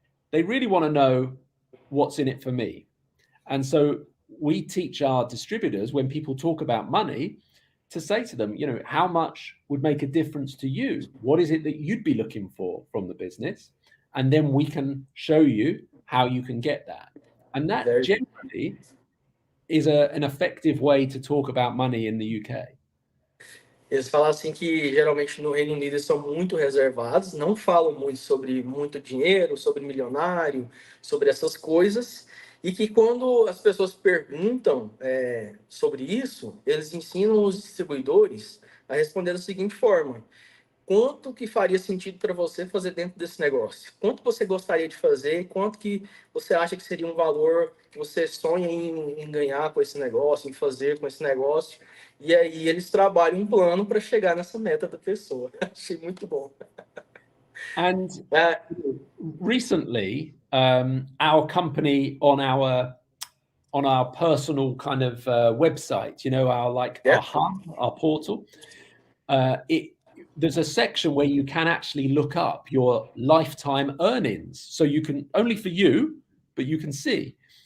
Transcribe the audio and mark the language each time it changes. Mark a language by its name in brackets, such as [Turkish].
[English] They really want to know what's in it for me. And so we teach our distributors, when people talk about money, to say to them, how much would make a difference to you? What is it that you'd be looking for from the business? And then we can show you how you can get that. And that generally is an effective way to talk about money in the UK. [Portuguese] Eles falam assim que geralmente no Reino Unido eles são muito reservados, não falam muito sobre muito dinheiro, sobre milionário, sobre essas coisas, e que quando as pessoas perguntam sobre isso, eles ensinam os distribuidores a responder da seguinte forma: quanto que faria sentido para você fazer dentro desse negócio? Quanto você gostaria de fazer? Quanto que você acha que seria um valor que você sonha em ganhar com esse negócio, em fazer com esse negócio? E aí eles trabalham um plano para chegar nessa meta da pessoa. Achei muito bom. [English] And recently, our company on our personal kind of website, our hub, our portal, there's a section where you can actually look up your lifetime earnings. So you can, only for you, but you can see.